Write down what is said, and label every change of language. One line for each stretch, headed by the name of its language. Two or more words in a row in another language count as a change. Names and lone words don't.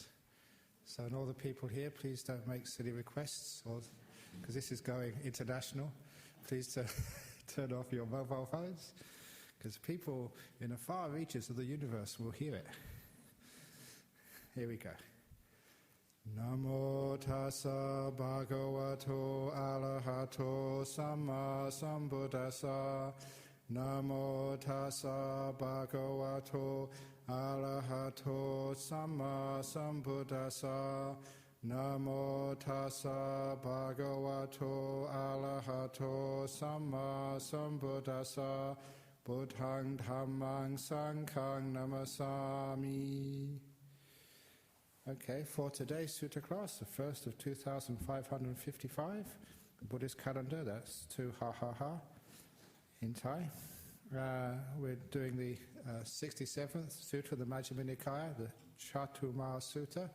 English: So, and all the people here, please don't make silly requests, because this is going international. Please turn off your mobile phones, because people in the far reaches of the universe will hear it. Here we go.
Pali: Namo tassa bhagavato arahato samma sambuddhassa. Namo tassa bhagavato arahato samma sambuddhassa. Namo tassa bhagavato arahato samma sambuddhassa. Buddhaṃ dhammāṃ saṅghāṃ namasami.
English: Okay, for today's Sutta class, the first of 2555, the Buddhist calendar, that's 2 ha in Thai. We're doing the 67th Sutta of the Majjhima Nikaya, the Catuma Sutta.